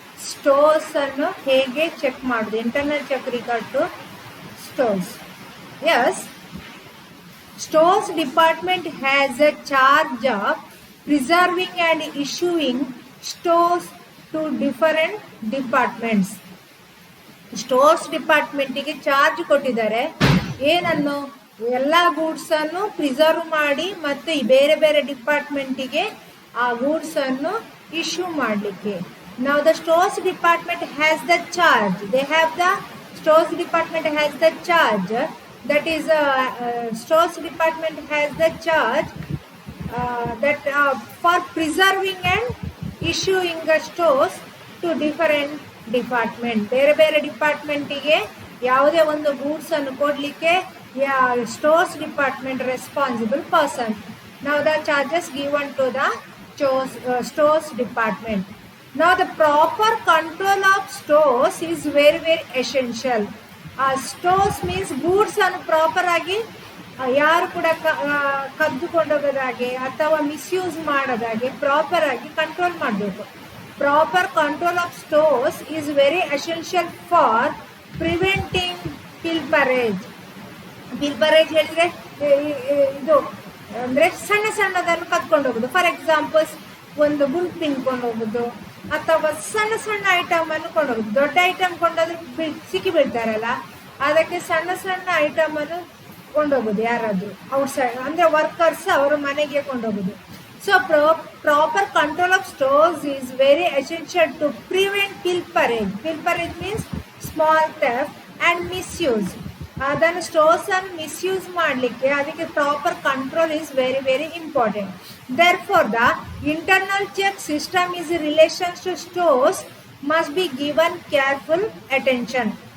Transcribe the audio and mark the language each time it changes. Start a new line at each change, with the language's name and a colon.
English: Stores
Kannada: ಅನ್ನು ಹೇಗೆ check ಮಾಡೋದು,
English: internal check regard to stores. Yes, stores department has a charge of preserving and issuing stores to different departments.
Kannada: Stores ಡಿಪಾರ್ಟ್ಮೆಂಟಿಗೆ charge ಕೊಟ್ಟಿದ್ದಾರೆ. ಏನನ್ನು, ಎಲ್ಲ goods ಅನ್ನು preserve ಮಾಡಿ ಮತ್ತೆ ಬೇರೆ ಬೇರೆ ಡಿಪಾರ್ಟ್ಮೆಂಟಿಗೆ ಆ ಗೂಡ್ಸ್ ಅನ್ನು ಇಶ್ಯೂ ಮಾಡಲಿಕ್ಕೆ.
English: ನಾವು the stores department has the charge, they have the stores department has the charge, that is stores department has the charge that for preserving and issuing the stores to different department.
Kannada: ಬೇರೆ ಬೇರೆ ಡಿಪಾರ್ಟ್ಮೆಂಟಿಗೆ ಯಾವುದೇ ಒಂದು goods ಅನ್ನು ಕೊಡಲಿಕ್ಕೆ stores department responsible person.
English: ನಾವು the charges given to the stores department. ನಾವು the proper control of stores is very very essential.
Kannada: Stores means goods ಅನ್ನು proper ಆಗಿ ಯಾರು ಕೂಡ ಕದ್ದುಕೊಂಡೋಗೋದಾಗೆ ಅಥವಾ ಮಿಸ್ಯೂಸ್ ಮಾಡೋದಾಗೆ ಪ್ರಾಪರ್ ಆಗಿ ಕಂಟ್ರೋಲ್ ಮಾಡಬೇಕು.
English: Proper control of stores is very essential for preventing pilferage.
Kannada: Pilferage ಹೇಳಿದ್ರೆ ಇದು ಅಂದರೆ ಸಣ್ಣ ಸಣ್ಣದನ್ನು ಕದ್ಕೊಂಡು ಹೋಗೋದು.
English: for examples
Kannada: ಒಂದು ಬುಲ್ ತಿನ್ಕೊಂಡು ಹೋಗೋದು ಅಥವಾ ಸಣ್ಣ ಸಣ್ಣ ಐಟಮ್ ಅನ್ನು ಕೊಂಡೋಗೋದು. ದೊಡ್ಡ ಐಟಮ್ ಕೊಂಡೋದ್ರೆ ಸಿಕ್ಕಿ ಬೀಳ್ತಾರಲ್ಲ, ಅದಕ್ಕೆ ಸಣ್ಣ ಸಣ್ಣ ಐಟಮ್ ಅನ್ನು ಕೊಂಡೋಗೋದು. ಯಾರಾದರೂ ಔಟ್ ಸೈಡ್ ಅಂದರೆ ವರ್ಕರ್ಸ್ ಅವರ ಮನೆಗೆ ಕೊಂಡೋಗೋದು.
English: So proper control of stores is very essential to prevent pilferage. Pilferage means small theft and misuse.
Kannada: ಅದನ್ನು ಸ್ಟೋರ್ಸ್ ಅನ್ನು ಮಿಸ್ಯೂಸ್ ಮಾಡಲಿಕ್ಕೆ ಅದಕ್ಕೆ
English: Proper control is very very important. Therefore the internal check system is in relation to stores must be given careful attention.